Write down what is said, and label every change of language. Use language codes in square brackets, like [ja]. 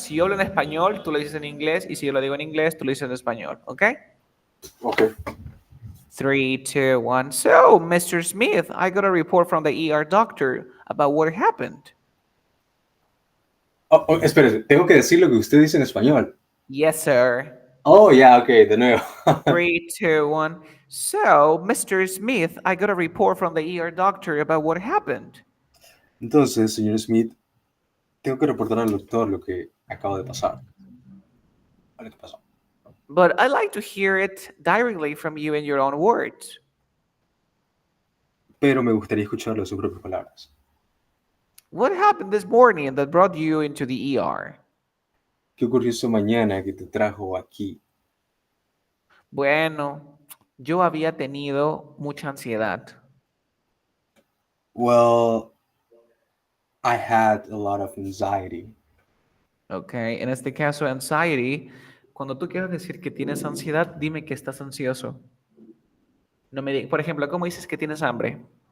[es] Si yo hablo en español, tú lo dices en inglés. Y si yo lo digo en inglés, tú lo dices en español. ¿Ok? [en] Okay. 3, 2, 1. So, Mr. Smith, I got a report from the ER doctor about what happened. [es] Oh, espérese, tengo que decir lo que usted dice en español. [en] Yes, sir. [es] Oh, ya, ok, de nuevo. [en] 3, 2, 1. So, Mr. Smith, I got a report from the ER doctor about what happened. [es] Entonces, señor Smith, tengo que reportar al doctor lo que acaba de pasar. Ahora, ¿qué pasó? [en] But I like to hear it directly from you in your own words. [es] Pero me gustaría escucharlo en sus propias palabras. [en] What happened this morning that brought you into the ER? [es] ¿Qué ocurrió esa mañana que te trajo aquí? Bueno, yo había tenido mucha ansiedad. [en] Well, I had a lot of anxiety. [es] Ok, en este caso, anxiety, cuando tú quieras decir que tienes ansiedad, dime que estás ansioso. No me por ejemplo, ¿cómo dices que tienes hambre?